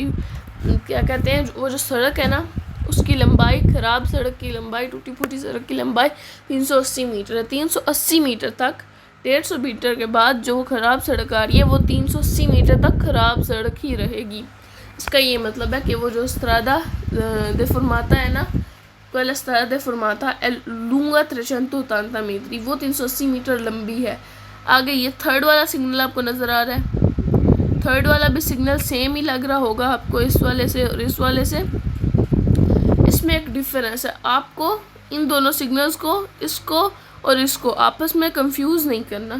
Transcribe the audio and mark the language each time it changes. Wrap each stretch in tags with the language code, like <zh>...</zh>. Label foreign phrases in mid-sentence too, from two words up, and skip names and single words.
<ur>کیا کہتے ہیں، وہ جو سڑک ہے نا اس کی لمبائی، خراب سڑک کی لمبائی، ٹوٹی پھوٹی سڑک کی لمبائی 380 میٹر ہے. 380 میٹر تک 150 میٹر کے بعد جو خراب سڑک آ رہی ہے وہ 380 میٹر تک خراب سڑک ہی رہے گی. اس کا یہ مطلب ہے کہ وہ جو</ur> <it>strada deformata</it> <ur>ہے نا,</ur> <it>quella strada deformata è lunga 380 metri,</it> <ur>وہ 380 میٹر لمبی ہے. آگے یہ تھرڈ والا سگنل آپ کو نظر آ رہا ہے، تھرڈ والا بھی سگنل سیم ہی لگ رہا ہوگا آپ کو اس والے سے اور اس والے سے. اس میں ایک ڈفرنس ہے، آپ کو ان دونوں سگنلز کو، اس کو اور اس کو آپس میں کنفیوز نہیں کرنا.</ur>